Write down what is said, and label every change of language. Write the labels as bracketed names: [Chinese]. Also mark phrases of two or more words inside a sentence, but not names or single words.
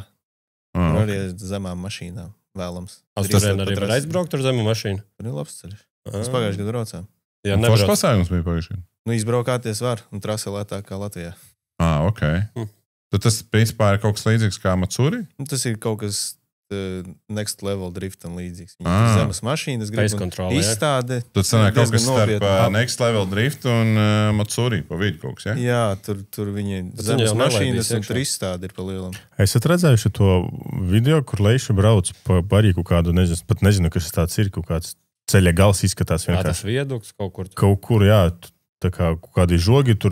[Latvian] Tur arī zemām mašīnām vēlams. Tur arī var aizbraukt ar zemu mašīnu. Tur ir labs ceļš. Mēs pagājušajā gadā braucām. Jā, foršs pasākums bija pagājušajā gadā. Izbraukāties var un trasa lētāk kā Latvijā. Ok. Tad tas, principā, ir kaut kas līdzīgs kā Matsūri? Tas ir kaut kas [English] next level [Latvian] driftam līdzīgs. Viņam ir zemes mašīnas, izstāde. Tad sanāk kaut kas starp [English] next level drift [Latvian] un Matsūri pa vidu kaut kas, ja? Jā, tur viņi zemes mašīnas un tur izstāde ir pa lielam. Esat redzējuši to video, kur Leiša brauc pa barīku kādu, pat nezinu, kas tāds ir, kaut kāds ceļa gals izskatās vienkārši. Tas vieduks kaut kur. Kaut kur, jā. Tā kā kādi žogi tur.